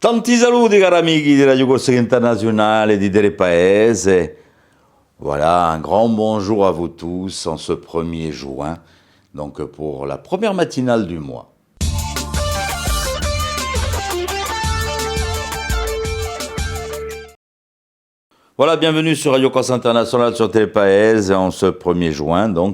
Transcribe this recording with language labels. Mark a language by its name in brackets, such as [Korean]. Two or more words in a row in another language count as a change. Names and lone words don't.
[Corsican] Tanti saluti cari amici di Radio Corsica Internazionale e di Delle Paese. [French] Voilà, un grand bonjour à vous tous en ce 1er juin, donc pour la première matinale du mois. Voilà, bienvenue sur Radio Corsica Internazionale sur Delle Paese en ce 1er juin, donc.